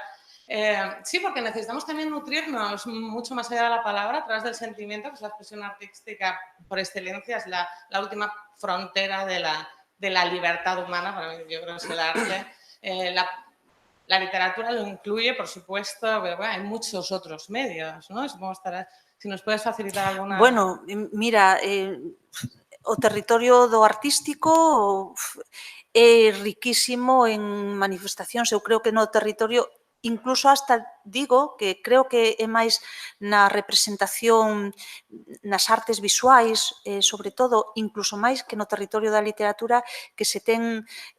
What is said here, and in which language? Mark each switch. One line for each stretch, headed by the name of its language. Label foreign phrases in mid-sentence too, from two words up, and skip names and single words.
Spanish: Sí, porque necesitamos también nutrirnos mucho más allá de la palabra a través del sentimiento, que es la expresión artística por excelencia, es la última frontera de la libertad humana, para mí yo creo que es el arte. La literatura lo incluye, por supuesto, pero bueno, hay muchos otros medios, ¿no? Si nos puedes facilitar alguna...
Galician: Bueno, mira, o territorio do artístico é riquísimo en manifestacións. Eu creo que no territorio, incluso
Spanish: hasta digo
Galician: que creo que é máis na representación nas artes visuais, sobre todo, incluso máis que no territorio da literatura, que se ten